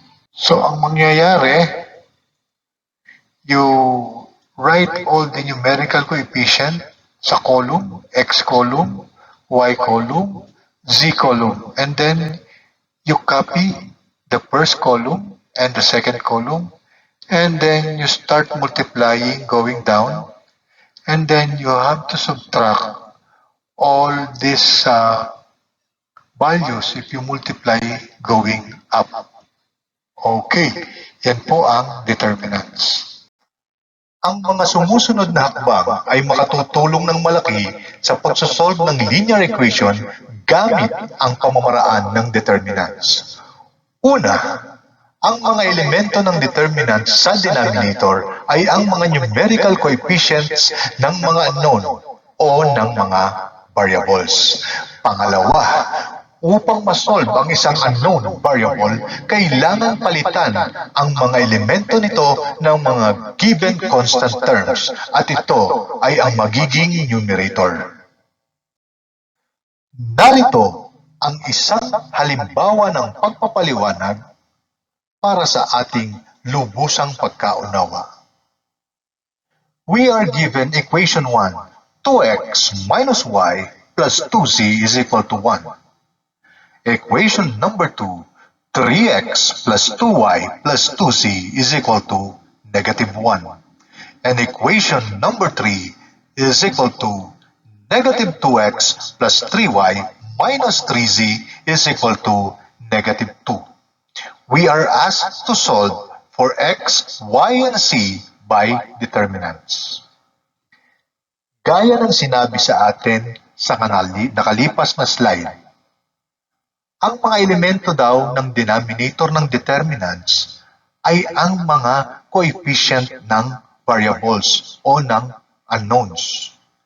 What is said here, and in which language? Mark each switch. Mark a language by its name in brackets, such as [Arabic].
[English] So, [Filipino] ang mangyayari, [English] you write all the numerical coefficient sa column, X column, Y column, Z column, and then you copy the first column and the second column, and then you start multiplying going down, and then you have to subtract all these values if you multiply going up. [Filipino] Okay, yan po ang determinants. Ang mga sumusunod na hakbang ay makatutulong ng malaki sa pagsosolve ng linear equation gamit ang pamamaraan ng determinants. Una, ang mga elemento ng determinants sa denominator ay ang mga numerical coefficients ng mga unknown o ng mga variables. Pangalawa, Upang masolve ang isang unknown variable, kailangan palitan ang mga elemento nito ng mga given constant terms at ito ay ang magiging numerator. Narito ang isang halimbawa ng pagpapaliwanag para sa ating lubusang pagkaunawa. [English] We are given equation 1, 2x minus y plus 2z is equal to 1. Equation number 2, 3x plus 2y plus 2z is equal to negative 1. And equation number 3 is equal to negative 2x plus 3y minus 3z is equal to negative 2. We are asked to solve for x, y, and z by determinants. [Filipino] Gaya ng sinabi sa atin sa nakalipas na slide, ang mga elemento daw ng denominator ng determinants ay ang mga coefficient ng variables o ng unknowns.